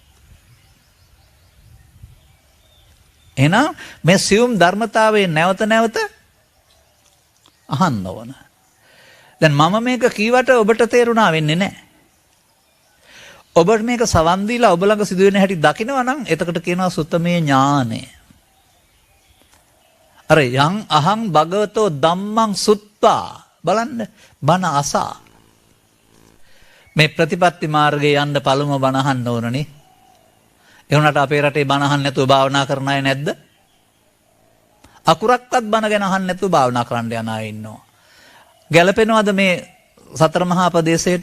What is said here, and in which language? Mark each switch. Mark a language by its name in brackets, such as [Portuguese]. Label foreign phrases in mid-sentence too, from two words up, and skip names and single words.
[Sinhala] එහෙනම් මේ සියුම් ධර්මතාවයේ නැවත නැවත අහන්න ඕන. දැන් මම මේක කීවට ඔබට තේරුණා වෙන්නේ නැහැ. ඔබට මේක සවන් දීලා ඔබ ළඟ සිදුවෙන හැටි දකිනවා නම් එතකොට කියනවා සුත්තමේ ඥානය. අර [Pali] යං අහං භගවතෝ ධම්මං සුත්තා [Sinhala] බලන්න බණ අසා. මේ ප්‍රතිපත්ති මාර්ගයේ යන්න පළමුව බණ අහන්න ඕනනේ. ඒ වුණාට අපේ රටේ බණ අහන්න නැතුව භාවනා කරන අය නැද්ද? අකුරක්වත් බණ ගැන අහන්න නැතුව භාවනා කරන්න යන අය ඉන්නවා. ගැළපෙනවද මේ සතර මහා ප්‍රදේශයට?